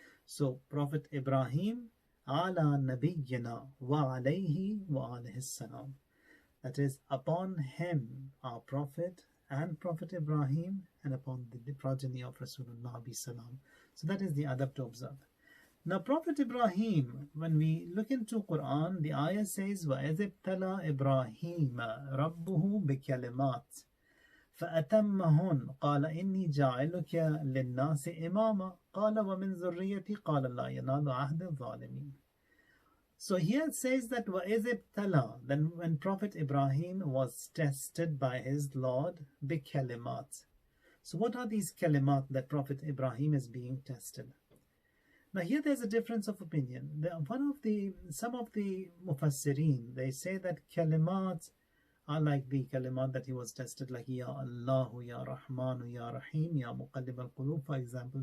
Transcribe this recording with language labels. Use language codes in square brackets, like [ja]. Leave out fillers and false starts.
[en] So Prophet Ibrahim ala nabiyyina wa alayhi wa alayhi salam. That is, upon him our prophet and Prophet Ibrahim, and upon the progeny of Rasulullah be salam. So that is the adab to observe. Now Prophet Ibrahim, when we look into Quran, the ayah says, [ar] وَإِذِ ابْتَلَى إِبْرَاهِيمَ رَبُّهُ بِكَلِمَاتٍ فَأَتَمَّهُنْ قَالَ إِنِّي جَاعِلُكَ لِلنَّاسِ إِمَامًا قَالَ وَمِنْ ذُرِّيَّتِي قَالَ لَا يَنَالُ عَهْدِ الظَّالِمِينَ. [en] So here it says that [ar] وَإِذِ ابْتَلَى, [en] then when Prophet Ibrahim was tested by his Lord, بِكَلِمَاتٍ. So what are these kalimat that Prophet Ibrahim is being tested? Now here there's a difference of opinion. Some of the mufassirin, they say that kalimat are like the kalimat that he was tested, like Ya Allahu, Ya Rahmanu, Ya Rahim, Ya Muqallib al-Qulub, for example.